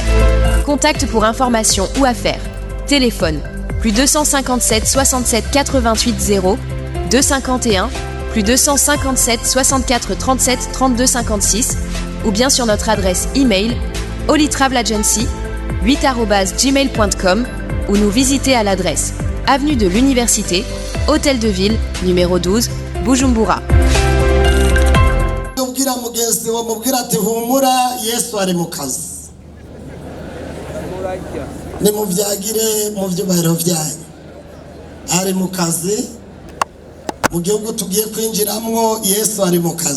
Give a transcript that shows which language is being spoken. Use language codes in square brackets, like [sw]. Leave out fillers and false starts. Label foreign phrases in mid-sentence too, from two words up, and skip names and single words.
[fr] Contact pour informations ou affaires. Téléphone plus 257 67 88 0 251 plus 257 64 37 32 56 ou bien sur notre adresse email holytravelagency8@gmail.com ou nous visiter à l'adresse Avenue de l'Université, Hôtel de Ville, numéro 12, Bujumbura. [rn] Nimuvyagire mu vyubahiro vyanyu. Ari mu kazi mu gihugu tugiye kwinjiramwo, Yesu ari mu kazi.